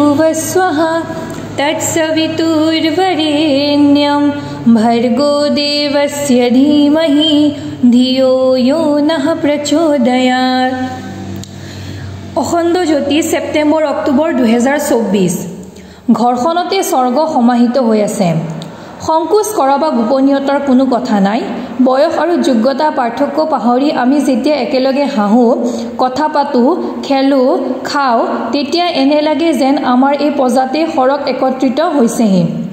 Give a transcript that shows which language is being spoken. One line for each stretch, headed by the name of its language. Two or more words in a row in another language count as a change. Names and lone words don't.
Sanskrit: स्वहा तत्सवितुर्वरेण्यं भर्गो देवस्य धीमहि धियो यो नः प्रचोदयात्।
Assamese: অখণ্ড জ্যোতি ছেপ্টেম্বৰ অক্টোবৰ 2024। ঘৰখনতে স্বৰ্গ সমাহিত হৈ আছে। সংকোচ কৰা বা গোপনীয়তাৰ কোনো কথা নাই। বয়স আৰু যোগ্যতা পাৰ্থক্য পাহৰি আমি যেতিয়া একেলগে হাঁহোঁ, কথা পাতোঁ, খেলোঁ, খাওঁ, তেতিয়া এনে লাগে যেন আমাৰ এই প্ৰজাতে সৰগ একত্ৰিত হৈছেহি।